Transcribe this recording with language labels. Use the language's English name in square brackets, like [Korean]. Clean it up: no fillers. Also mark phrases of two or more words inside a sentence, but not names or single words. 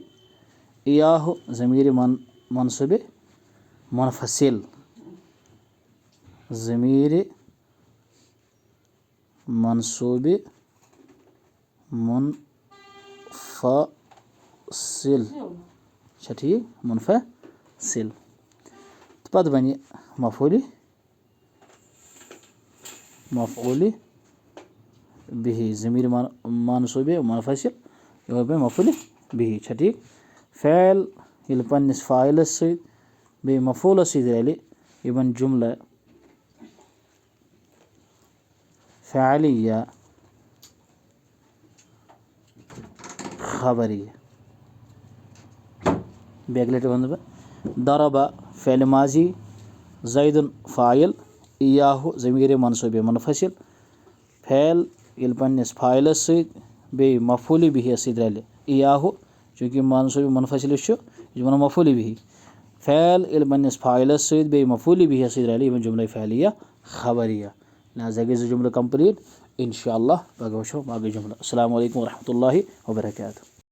[Kashmiri] इय्याह ज़मीर मंसूब मुनफसिल, ज़मीर मंसूब मुनफसिल छा ठीक, मुनफसिल। तो पत बन मफ़ऊल बिही ज़मीर मंसूब मुनफसिल यह बन मफ़ऊल बिही छा ठीक। फ़ैल ये पन्निस फ़ाइलस सत बे मफ़ऊलस सत रले यह बन जुमला फ़ैलिया खबरिया। बेगलेट वन बह दरबा फ़ैल माजी, ज़ैदुन फ़ाइल, इय्याह ज़मीर मंसूब मुनफसिल, फ़ैल ये पन्निस फ़ाइलस सत बे मफ़ऊल बिही सत रले इय्याह चूँकि मंसूब मुनफसिल यह बन मफ़ऊल बिही, फ़ैल ये पन्निस फ़ाइलस सत बे मफ़ऊल बिही सत रले यह बन जुमला फ़ैलिया खबरिया। लिहाजा गई जुमला कंप्लीट। इंशाअल्लाह पगह वुचो बाकी जुमला। [Arabic] السلام عليكم ورحمة الله وبركاته.